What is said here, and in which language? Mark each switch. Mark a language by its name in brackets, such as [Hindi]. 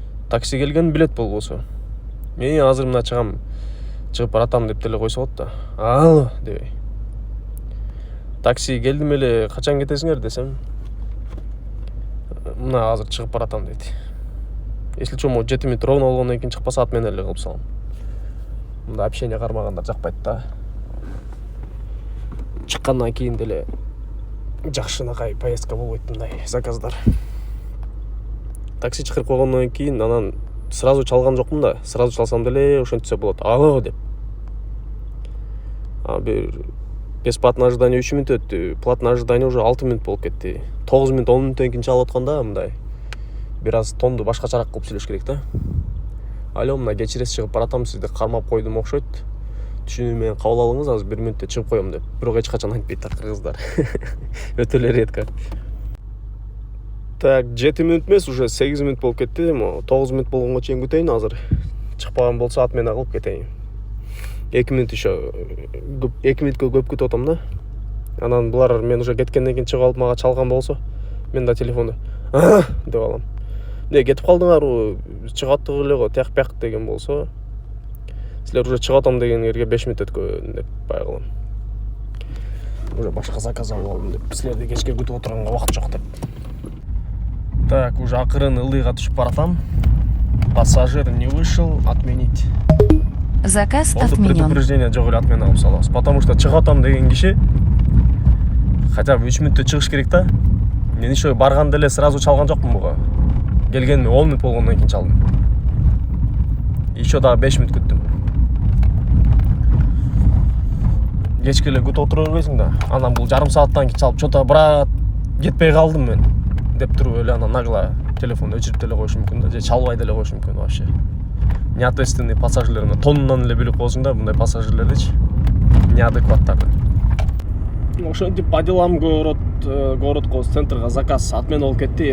[Kyrgyz] Такси келген билет болгосу. Мен азыр мына чыгып баратам деп деле койсо болот да. Ало дебей. Такси келдим эле, качан кетесиңер десем. Мына азыр чыгып баратам дейт. [Russian] Если что, [Kyrgyz] 7 минут ровно болгондон кийин чыкпаса ат менен эле кылып салам. Мында общение кармагандар жакпайт да. Чыккандан кийин деле жакшынакай поездка болбойт мындай заказдар. Такси чакырып койгондон кийин анан сразу чалган жокмун да. Сразу чалсам деле ошентсе болот. Ало деп. Бир [Russian] бесплатный ожидание [Kyrgyz] 3 минут өттү. [Russian] Платный ожидание уже [Kyrgyz] 6 минут болуп кетти. 9 минут 10 минуттан кийин чалып атканда мындай бир аз тонду башкачараак кылып сүйлөш керек да. Алло, мына кечиресиз, чыгып баратам, сизди кармап койдум окшойт. Түшүнүү менен кабыл алыңыз, азыр 1 минутта чыгып коем деп. Бирок эч качан айтпайт кыргыздар. Өтө эле редко. Так, 7 минут эмес, уже 8 минут болуп кетти. 9 минут болгонго чейин күтөйүн азыр. Чыкпаган болсо ат менен кылып кетейин. 2 минут еще 2 минутка көп күтүп атам да. Анан булар мен уже кеткенден кийин чыгып алып мага чалган болсо, мен да телефонду деп алам. Не, кетип калдыңарбы? Чыгып аттык эле го, тияк деген болсо, силер уже чыгып атам дегендерге 5 минут өткөн деп бай кылам. Уже башка заказ алып алдым деп, силерди кечке күтүп отурганга убакыт жок деп. Так, уже акырын ылдыйга түшүп баратам. [Russian] Пассажир не вышел, отменить. Заказ Олду отменен. [Kyrgyz] предупреждение жок эле отмена алып салабыз. [Russian] Потому что [Kyrgyz] чыгып атам деген киши [Russian] хотя бы [Kyrgyz] 3 минутта чыгыш керек да. Мен еще барганда эле сразу чалган жокмун буга. Келгениме 10 минут болгондон кийин чалдым. Еще дагы 5 минут күттүм. Кечке эле күтүп отура бербейсиң да. Анан бул жарым сааттан кийин чалып, чота брат кетпей калдым мен деп туруп эле анан нагла телефонду өчүрүп деле коюшу мүмкүн да, же чалбай деле коюшу мүмкүн вообще. Неответственный пассажирлер, тоннан эле билип коесуң да мындай пассажирлердичи. Неадекваттарды. Ошентип по делам городко центрга заказ отмена болуп кетти.